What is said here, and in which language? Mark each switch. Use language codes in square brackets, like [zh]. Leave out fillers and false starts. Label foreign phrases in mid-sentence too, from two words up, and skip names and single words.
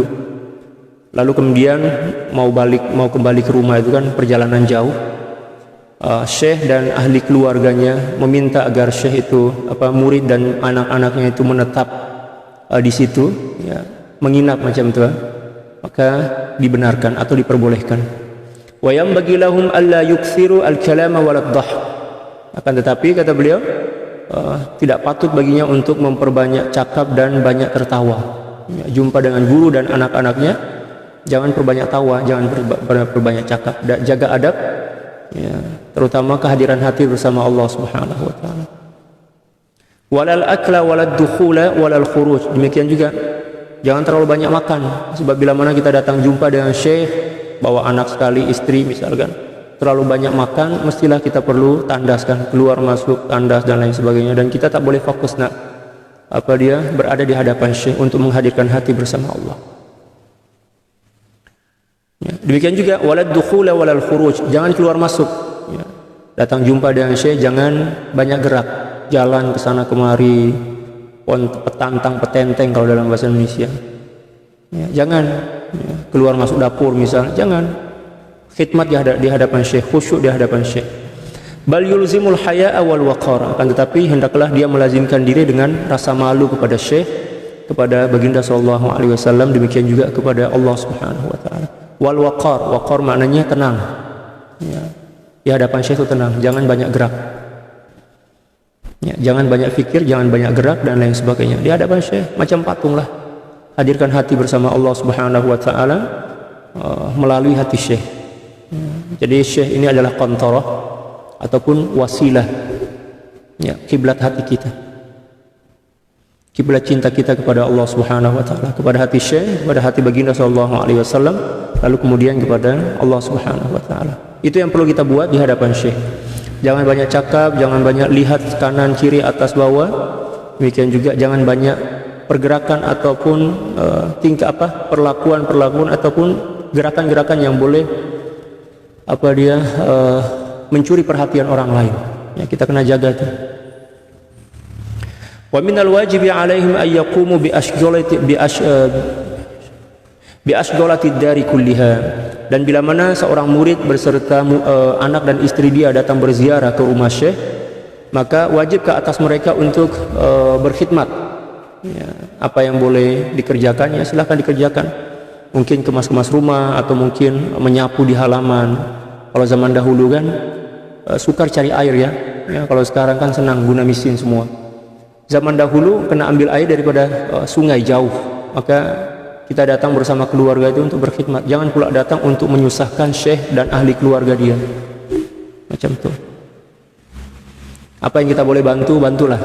[ms] Lalu kemudian mau kembali ke rumah itu kan perjalanan jauh. Syekh dan ahli keluarganya meminta agar syekh itu murid dan anak-anaknya itu menetap di situ, ya, menginap macam itu, maka dibenarkan atau diperbolehkan. [ar] وينبغي لهم ألا يكثروا الكلام والضحك. [ms] Akan tetapi kata beliau, tidak patut baginya untuk memperbanyak cakap dan banyak tertawa. Ya, jumpa dengan guru dan anak-anaknya, jangan perbanyak tawa, jangan perbanyak cakap, jaga adab, ya, terutama kehadiran hati bersama Allah [ar] سبحانه وتعالى. ولا الأكل ولا الدخول ولا الخروج, [ms] demikian juga jangan terlalu banyak makan, sebab bila mana kita datang jumpa dengan syekh bawa anak sekali, istri misalkan, terlalu banyak makan, mestilah kita perlu tandaskan, keluar masuk tandas dan lain sebagainya, dan kita tak boleh fokus berada di hadapan syekh untuk menghadirkan hati bersama Allah. Ya, demikian juga [ar] ولا الدخول ولا الخروج, [ms] jangan keluar masuk. Ya, datang jumpa dengan syekh jangan banyak gerak, jalan ke sana kemari, petantang petenteng kalau dalam bahasa Indonesia. Ya, jangan keluar masuk dapur misal, jangan. Khidmat di hadapan syekh, khusyuk di hadapan syekh. [ar] بل يلزم الحياء والوقار, [ms] akan tetapi hendaklah dia melazimkan diri dengan rasa malu kepada syekh, kepada baginda [ar] صلى الله عليه وسلم, [ms] demikian juga kepada Allah [ar] سبحانه وتعالى. والوقار [ms] maknanya tenang. Ya, di hadapan syekh itu tenang, jangan banyak gerak. Ya, jangan banyak fikir, jangan banyak gerak dan lain sebagainya. Di hadapan syekh macam patunglah. Hadirkan hati bersama Allah [ar] سبحانه وتعالى [ms] melalui hati syekh. Jadi syekh ini adalah qantarah ataupun wasilah, ya, kiblat hati kita, kiblat cinta kita kepada Allah [ar] سبحانه وتعالى, [ms] kepada hati syekh, kepada hati baginda [ar] صلى الله عليه وسلم, [ms] lalu kemudian kepada Allah [ar] سبحانه وتعالى. [ms] Itu yang perlu kita buat di hadapan syekh. Jangan banyak cakap, jangan banyak lihat kanan kiri atas bawah. Demikian juga jangan banyak pergerakan ataupun perlakuan ataupun gerakan-gerakan yang boleh mencuri perhatian orang lain. Ya, kita kena jaga itu. [ar] ومن الواجب عليهم أن يقوموا بأشغال الدار كلها. [ms] Dan bila mana seorang murid berserta anak dan istri dia datang berziarah ke rumah syekh, maka wajib ke atas mereka untuk berkhidmat. Ya, apa yang boleh dikerjakan, ya silahkan dikerjakan. Mungkin kemas-kemas rumah atau mungkin menyapu di halaman. Kalau zaman dahulu kan sukar cari air, ya. Ya, kalau sekarang kan senang guna mesin semua. Zaman dahulu kena ambil air daripada sungai jauh, maka kita datang bersama keluarga itu untuk berkhidmat. Jangan pula datang untuk menyusahkan syekh dan ahli keluarga dia. Macam itu. Apa yang kita boleh bantu, bantulah.